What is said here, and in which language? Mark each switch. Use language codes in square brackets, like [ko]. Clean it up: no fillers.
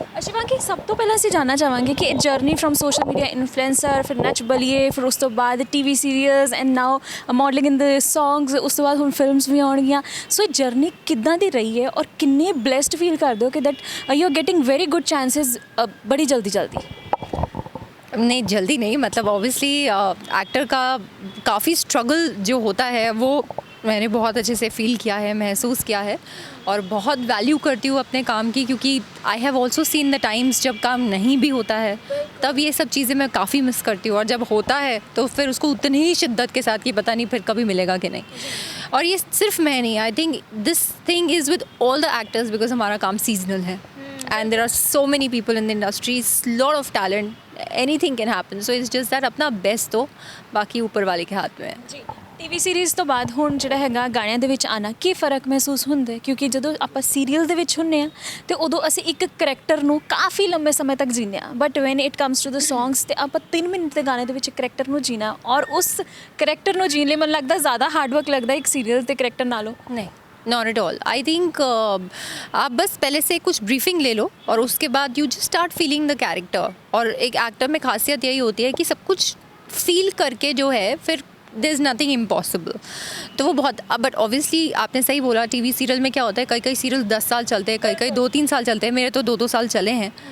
[pa] ਸ਼ਿਵਾਂਗੀ, ਸਭ ਤੋਂ ਪਹਿਲਾਂ ਅਸੀਂ ਜਾਣਨਾ ਚਾਹਾਂਗੇ ਕਿ journey firm social media influencer, ਫਿਰ ਨੱਚ ਬਲੀਏ, ਫਿਰ ਉਸ ਤੋਂ ਬਾਅਦ TV serials [en] and now modelling in the songs, [pa] ਉਸ ਤੋਂ ਬਾਅਦ ਹੁਣ ਫਿਲਮਸ ਵੀ ਆਉਣਗੀਆਂ। ਸੋ ਇਹ ਜਰਨੀ ਕਿੱਦਾਂ ਦੀ ਰਹੀ ਹੈ ਔਰ ਕਿੰਨੇ ਬਲੈਸਡ ਫੀਲ ਕਰਦੇ ਹੋ ਕਿ [en] that you are getting very good chances [hi] बड़ी जल्दी नहीं, जल्दी नहीं, मतलब ऑब्वियसली एक्टर का काफ़ी स्ट्रगल जो होता है वो मैंने बहुत अच्छे से फील किया है, महसूस किया है, और बहुत वैल्यू करती हूँ अपने काम की, क्योंकि [en] I have also seen the times [hi] जब काम नहीं भी होता है, तब ये सब चीज़ें मैं काफ़ी मिस करती हूँ, और जब होता है तो फिर उसको उतनी ही शिद्दत के साथ कि पता नहीं फिर कभी मिलेगा कि नहीं। और ये सिर्फ मैं नहीं, [en] I think this thing is with all the actors, because [hi] हमारा काम सीजनल है [en] and there are so many people in the industry, lot of talent, anything can happen, so it's just that [hi] अपना best तो बाकी ऊपर वाले के हाथ में है। [pa] ਜੀ ਟੀਵੀ ਸੀਰੀਜ਼ ਤੋਂ ਬਾਅਦ ਹੁਣ ਜਿਹੜਾ ਹੈਗਾ ਗਾਣਿਆਂ ਦੇ ਵਿੱਚ ਆਉਣਾ, ਕੀ ਫ਼ਰਕ ਮਹਿਸੂਸ ਹੁੰਦਾ ਹੈ? ਕਿਉਂਕਿ ਜਦੋਂ ਆਪਾਂ ਸੀਰੀਅਲ ਦੇ ਵਿੱਚ ਹੁੰਦੇ ਹਾਂ ਤੇ ਉਦੋਂ ਅਸੀਂ ਇੱਕ ਕਰੈਕਟਰ ਨੂੰ ਕਾਫੀ ਲੰਬੇ ਸਮੇਂ ਤੱਕ ਜੀਂਦੇ ਹਾਂ, [en] but when it comes to the songs [pa] ਤੇ ਆਪਾਂ 3 ਮਿੰਟ ਦੇ ਗਾਣੇ ਦੇ ਵਿੱਚ ਕਰੈਕਟਰ ਨੂੰ ਜੀਣਾ, ਔਰ ਉਸ ਕਰੈਕਟਰ ਨੂੰ ਜੀਣ ਲਈ ਮੈਨੂੰ ਲੱਗਦਾ ਜ਼ਿਆਦਾ ਹਾਰਡ ਵਰਕ ਲੱਗਦਾ ਇੱਕ ਸੀਰੀਅਲ ਦੇ ਕਰੈक्टर नालों। [en] नहीं, not at all. I think [hi] आप बस पहले से कुछ ब्रीफिंग ले लो और उसके बाद [en] You just start feeling the character. [hi] और एक एक्टर में खासियत यही होती है कि सब कुछ फील करके जो है फिर [en] There is nothing impossible. [hi] तो वो बहुत, बट ऑब्वियसली आपने सही बोला, टीवी सीरियल में क्या होता है, कई सीरियल 10 साल चलते हैं, कई 2-3 साल चलते हैं, मेरे तो 2-2 साल चले हैं।